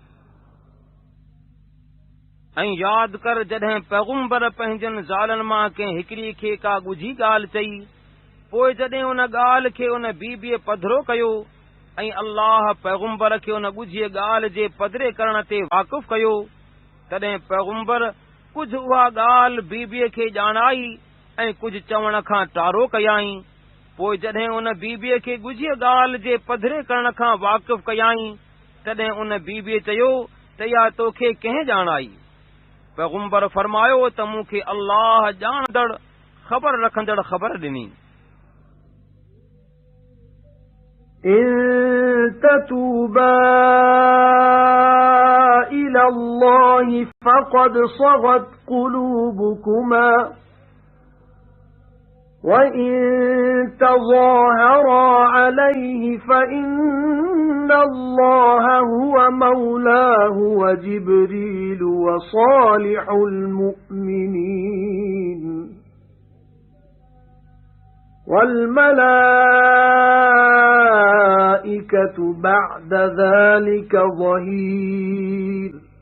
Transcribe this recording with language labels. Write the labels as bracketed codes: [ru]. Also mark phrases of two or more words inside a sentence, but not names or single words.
[sd] ऐं यादि कर जॾहिं पैगंबर पंहिंजनि ज़ालनि मां कंहिं हिकिड़ी खे का ॻुझी ॻाल्हि चई, पोइ जॾहिं उन ॻाल्हि खे उन बीबीअ पधिरो कयो ऐं अल्लाह पैगंबर खे उन ॻुझीअ ॻाल्हि जे पधिरे करण ते वाक़ुफ़ कयो, तॾहिं पैगंबर कुझु उहा ॻाल्हि बीबीअ खे ॼाणाई ऐं कुझु चवण खां टारो कयाई। पोइ जॾहिं उन बीबीअ खे ॻुझीअ ॻाल्हि जे पधिरे करण खां वाक़ुफ़ कयाई, तॾहिं उन बीबीअ चयो त इहा तोखे कंहिं ॼाणाई? पैगंबर फरमायो त मूंखे अल्लाह ॼाणंदड़ ख़बर रखंदड़ ख़बर ॾिनी। [ar] إن تتوبا إلى الله فقد صغت قلوبكما وإن تظاهرا عليه فإن الله هو مولاه وجبريل وصالح المؤمنين والملائكة بعد ذلك ظهير.